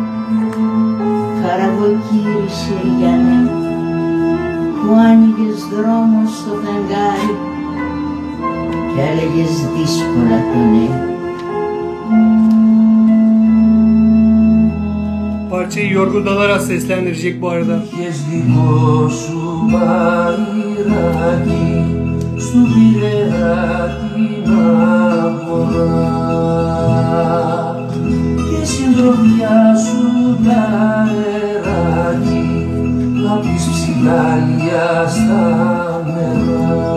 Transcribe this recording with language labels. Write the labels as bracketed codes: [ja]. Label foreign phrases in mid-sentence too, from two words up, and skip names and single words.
[el] καραβοκύρι Συριανέ, που άνοιγες δρόμο στο φεγγάρι και έλεγες δύσκολα το ναι. [tr] Parçayı Yorgo Dalaras seslendirecek bu arada. [el] Είχες δικό σου μπαϊράκι στου Πειραιά την αγορά και συντροφιά σου τα αεράκι απ' τις ψηλάλια στα νερά.